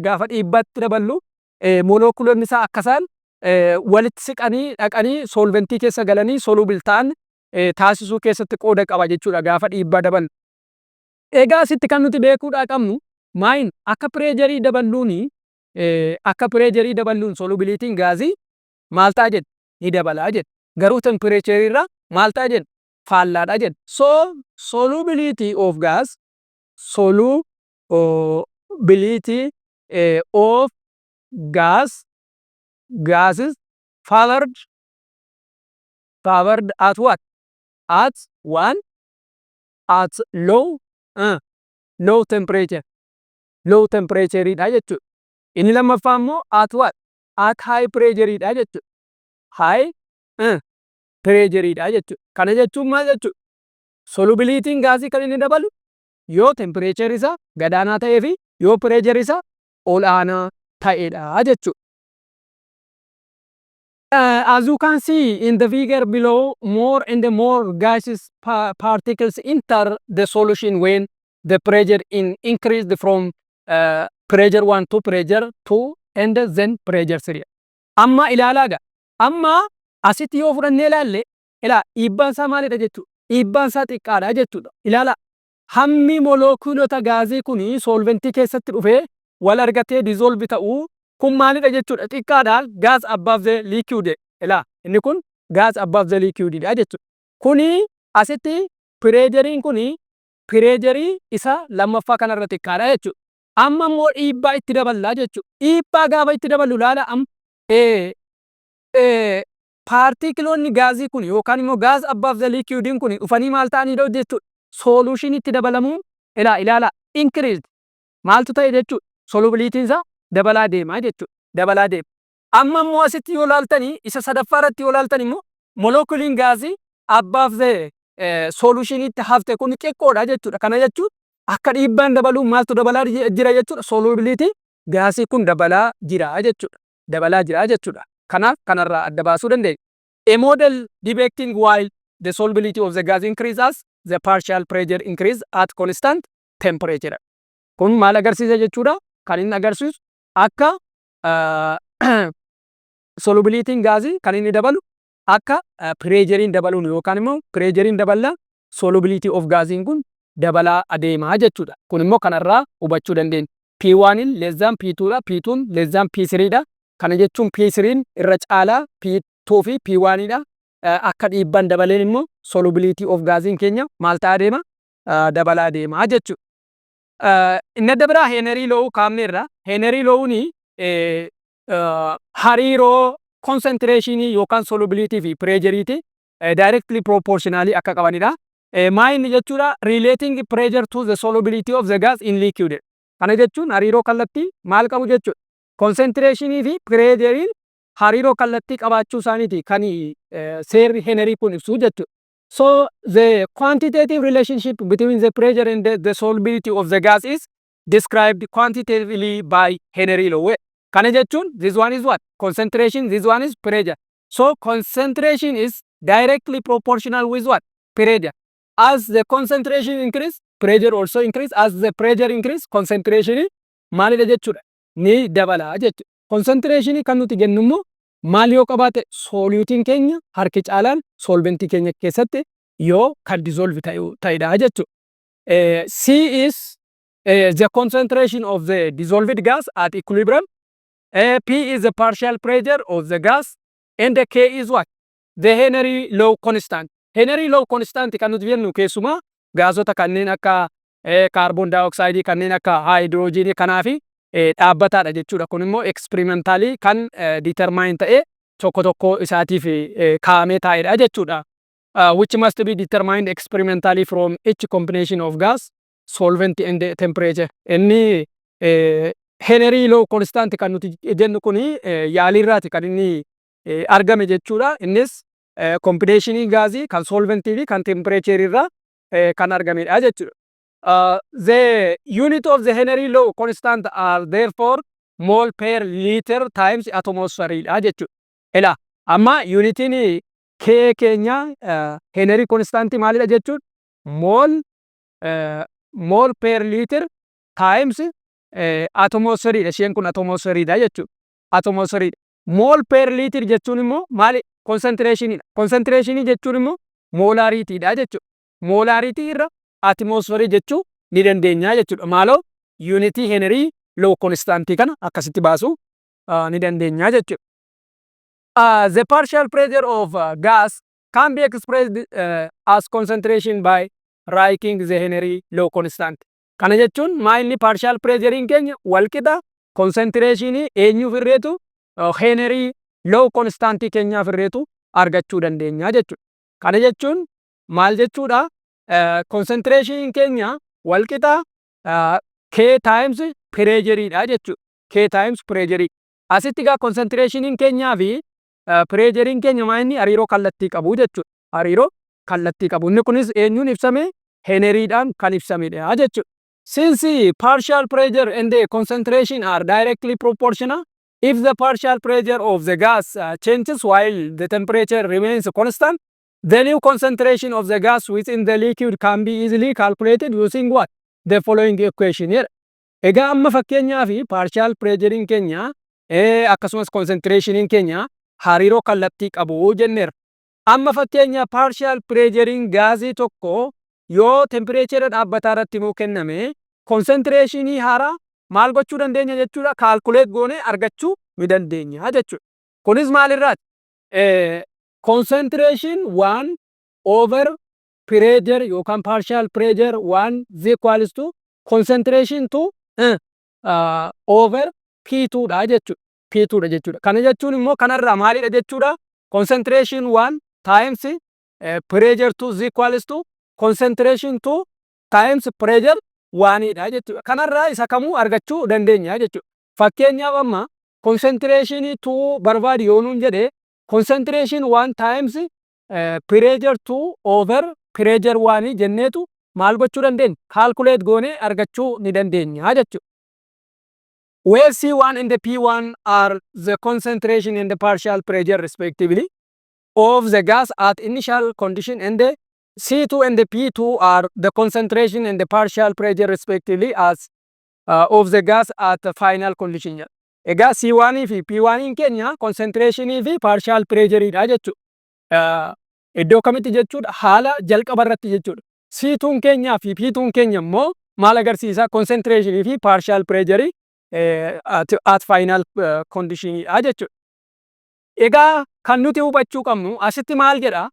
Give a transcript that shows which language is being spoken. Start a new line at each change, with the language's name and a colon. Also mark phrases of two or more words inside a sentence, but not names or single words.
Oromo: Gaafa dhiibbaatti daballu molookiloonni isaa akka isaan walitti siqanii dhaqanii solventii keessa galanii solubil ta'an taasisuu keessatti qooda qaba jechuudha gaafa dhiibbaa daballu. Egaa asitti kan nuti beekuudhaa qabnu maayin akka pireejarii daballuuni akka pireejarii daballuun solubilitiin gaazii maal ta'a jedhu ni dabalaa jedhu. Garuu tempereecharii irraa maal ta'a jedhu faallaadha jedhu.
English: So solubility of gas solubility of gases favored at what? At low temperature. Low temperature
Oromo: dha jechuudha. Inni lammaffaa immoo
English: at what? At high pressure
Oromo: dha jechuudha.
English: High pressure
Oromo: dha jechuudha. Kana jechuun maal jechuudha? Solubilitiin gaazii kan inni dabalu yoo temperature isaa gadaanaa ta'ee fi yoo pressure isaa ol aanaa ta'edha jechuudha.
English: As you can see in the figure below, more and more gases particles enter the solution when the pressure increased from pressure 1 to pressure 2 and then pressure 3.
Oromo: Amma ilaalaga. Amma asitti yoo fudhannee ilaalle dhiibbaan isaa maalidha jechuudha. Dhiibbaan isaa xiqqaadha jechuudha. Ilaala. Hammi molookiilota gaazii kuni solventii keessatti dhufee wal argatee dissolve ta'uu kun maalidha jechuudha.
English: Xiqqaadhaan gas above the liquid.
Oromo: Inni kun
English: gas above the liquid
Oromo: dha jechuudha. Kuni asitti pireejeriin kuni pireejerii isa lammaffaa kanarra xiqqaadha jechuudha. Amma immoo dhiibbaa itti daballaa jechuudha. Dhiibbaa gaafa itti daballu ilaala paartikiloonni gaazii kun yookaan immoo
English: gas above the liquid
Oromo: kun dhufanii maal ta'anidha jechuudha. Solution itti dabalamuun ilaala increased maaltu ta'e jechuudha. Solubilitiin isaa dabalaa deemaa jechuudha. Dabalaa deema. Amma immoo asitti yoo ilaaltanii isa sadaffaa irratti yoo ilaaltan immoo molookiiliin gaazii
English: above the solution
Oromo: itti hafte kun xiqqoodha jechuudha. Kana jechuun akka dhiibbaan dabaluun maaltu dabalaa jira jechuudha. Solubility gaazii kun dabalaa jira jechuudha. Dabalaa jira jechuudha. Kanaaf kanarraa adda baasuu dandeenya.
English: A model depicting while the solubility of the gas increases the partial pressure increase at constant temperature.
Oromo: Kun maal agarsiisa jechuudha? Kan inni agarsiisu akka solubilitiin gaazii kan inni dabalu akka pireejeriin dabaluun yookaan immoo pireejeriin dabala
English: solubility of
Oromo: gaasiin kun dabalaa adeemaa jechuudha. Kun immoo kanarraa hubachuu dandeenya.
English: P1 less than P2 dha, P2 less than P3 dha.
Oromo: Kana jechuun P3 irra caalaa P2 fi P1 dha. Akka dhiibbaan dabaleen immoo
English: solubility of
Oromo: gaasiin keenya maal ta'aa deema? Dabalaa deemaa jechuudha. Inni adda biraa Henry Law kaafneerra. Henry Lawni hariiroo concentration yookaan solubility fi pressure
English: directly proportionally
Oromo: akka qabanidha. Maayinni jechuudha
English: relating pressure to the solubility of the gas in liquid.
Oromo: Kana jechuun hariiroo kallattii maal qabu jechuudha. Concentration fi pressure hariiroo kallattii qabaachuu isaaniiti kan seerri Henry kun ibsu jechuudha.
English: So the quantitative relationship between the pressure and the solubility of the gas is described quantitatively by Henry Law.
Oromo: Kana jechuun
English: this one is what? Concentration, this one is pressure. So concentration is directly proportional with what? Pressure. As the concentration increase, pressure also increase. As the pressure increase, concentration
Oromo: maalidha jechuudha. Ni dabala jechuudha. Concentration kan nuti jennu immoo maal yoo qabaate solutiin keenya harki caalaan solventii keenya keessatti yoo kan dissolve ta'edha jechuudha.
English: C is the concentration of the dissolved gas at equilibrium. P is the partial pressure of the gas and the K is what? The Henry Law constant.
Oromo: Henry Law constant kan nuti jennu keessumaa gaazota kanneen akka
English: carbon dioxide
Oromo: kanneen akka hydrogen kanaa fi dhaabbataadha jechuudha. Kun immoo experimentally kan determine ta'e tokko tokko isaatiif kaa'amee taa'edha jechuudha.
English: Which must be determined experimentally from each combination of gas, solvent and temperature.
Oromo: Inni Henry law constant kan nuti jennu kuni yaaliirraati kan inni argame jechuudha. Innis combinationii gaazii kan solventii fi kan temperature irraa kan argamedha jechuudha.
English: The unit of the Henry law constant are therefore mole per liter times atmosphere
Oromo: dha jechuudha. Ilaa amma unitiin K keenya Henry constant maalidha jechuudha?
English: Mole per liter times atmosphere dha.
Oromo: Isheen kun atmosphere dha jechuudha.
English: Atmosphere mole per liter
Oromo: jechuun immoo maali? Concentration dha. Concentration jechuun immoo molarity dha jechuudha. Molarity irra atmosphere jechuu ni dandeenya jechuudha. Maaloo unity Henry law constant kana akkasitti baasuu ni dandeenya jechuudha.
English: The partial pressure of gas can be expressed as concentration by writing the Henry law constant.
Oromo: Kana jechuun maalni
English: partial pressure
Oromo: keenya walqixa concentration eenyuuf irreetu Henry law constant keenyaaf irreetu argachuu dandeenya jechuudha. Kana jechuun maal jechuudha? Concentration keenya walqixa
English: K times pressure
Oromo: dha jechuudha. K times pressure. Asitti gaa concentration keenyaa fi pressure keenya maalni hariiroo kallattii qabu jechuudha. Hariiroo kallattii qabu. Inni kunis eenyuun ibsame? Henryidhaan kan ibsamedha jechuudha.
English: Since partial pressure and the concentration are directly proportional, if the partial pressure of the gas changes while the temperature remains constant, the new concentration of the gas within the liquid can be easily calculated using what? The following equation here.
Oromo: Egaa amma fakkeenyaaf
English: partial pressure
Oromo: keenya akkasumas concentration keenya hariiroo kallattii qabu jenneerra. Amma fakkeenya
English: partial pressure
Oromo: gaazii tokko yoo temperature dhaabbataa irratti nuu kenname concentration haaraa maal gochuu dandeenya jechuudha? Calculate goone argachuu ni dandeenya jechuudha. Kunis maalirraati?
English: Concentration 1 over pressure yookaan partial pressure 1 is equals to concentration 2 over P2
Oromo: dha jechuudha. P2 dha jechuudha. Kana jechuun immoo kanarraa maalidha jechuudha?
English: Concentration 1 times pressure 2 is equals to concentration 2 times pressure 1
Oromo: dha jechuudha. Kanarraa isa kamuu argachuu dandeenya jechuudha. Fakkeenyaaf amma concentration 2 barbaadu yoo nuun jedhe
English: concentration 1 times pressure 2 over pressure 1
Oromo: jenneetu maal gochuu dandeenya? Calculate goone argachuu ni dandeenya jechuudha.
English: Where C1 and the P1 are the concentration and the partial pressure respectively of the gas at initial condition, and the C2 and the P2 are the concentration and the partial pressure respectively as of the gas at the final condition.
Oromo: Egaa C1 fi P1 keenya concentration fi
English: partial pressure
Oromo: dha jechuudha. Iddoo kamitti jechuudha? Haala jalqaba irratti jechuudha. C2 keenya fi P2 keenya immoo maal agarsiisa?
English: Concentration fi partial pressure at final condition
Oromo: dha jechuudha. Egaa kan nuti hubachuu qabnu asitti maal jedha?